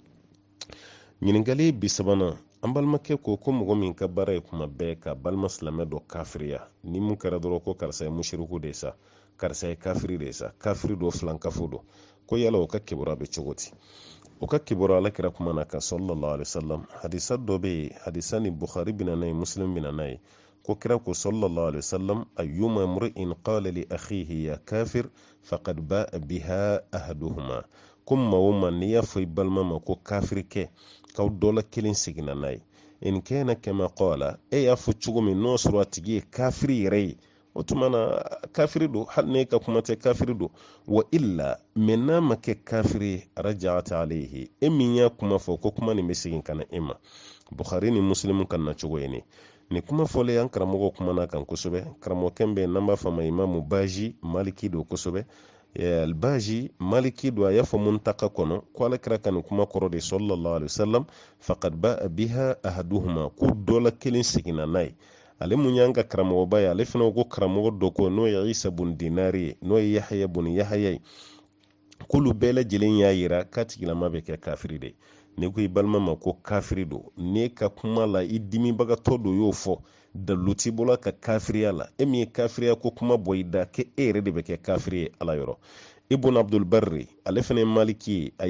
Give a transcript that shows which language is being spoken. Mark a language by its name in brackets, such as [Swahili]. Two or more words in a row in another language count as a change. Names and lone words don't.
[Bambara] ɲininkali bi sabanan an balimakɛ ko mɔgɔ min ka baara ye kuma bɛɛ ka balima silamɛ dɔ kafiriya ni mun kɛra dɔrɔn ko karisa ye mushiriku de sa karisa ye kafiri de sa kafiri dɔ filankafo dɔ ko yala o ka kibaruya bɛ cogo di o ka kibaruya alakira kuma na kan [Arabic] صلى الله عليه وسلم [Bambara] hadisa dɔ bɛ yen hadisa ni bukhari bɛna n'a ye muslim bɛna n'a ye ko kira ko [Arabic] صلى الله عليه وسلم أيما امرئ قال لأخيه يا كافر فقد باء بها أحدهما [Bambara] ko maa o maa n'i y'a fɔ i balima ma ko kafiri kɛ k'aw dɔ la kelen seginna n'a ye in [Arabic] كان كما قال [Bambara] e y'a fɔ cogo min n'o sɔrɔ a tigi ye kafiri yɛrɛ ye o tuma na kafiri do hali ne ka kuma tɛ kafiri do wa illa mɛ n'a ma kɛ kafiri [Arabic] رجعت عليه [Bambara] e min y'a kuma fɔ ko kuma nin bɛ segin ka na e ma bukhari ni muslim kan na cogo ye ne ni kuma fɔlen an karamɔgɔ kuma na kan kosɛbɛ karamɔgɔkɛ bɛ n'an b'a fɔ ma imamu baji maliki do kosɛbɛ albaji maliki do a y'a fɔ muntaka kɔnɔ ko alakira ka nin kuma kɔrɔ de [Arabic] صلى الله عليه وسلم فقد باء بها أحدهما [Bambara] ko dɔ la kelen seginna n'a ye ale mun y'an ka karamɔgɔba ye ale fana ko karamɔgɔ dɔ ko n'o ye isa bun dinari ye n'o ye yahaya bun yahaya ye k'olu bɛɛ lajɛlen y'a yira k'a tigilama bɛ kɛ kafiri de ne ko i balima ma ko kafiri do ne ka kuma la i dimibagatɔ do y'o fɔ dalilu t'i bolo ka kafiriya la e min ye kafiriya ko kuma bɔ i da k'e yɛrɛ de bɛ kɛ kafiri ye ala yɔrɔ ibn abdul barri ale fana ye maliki ye a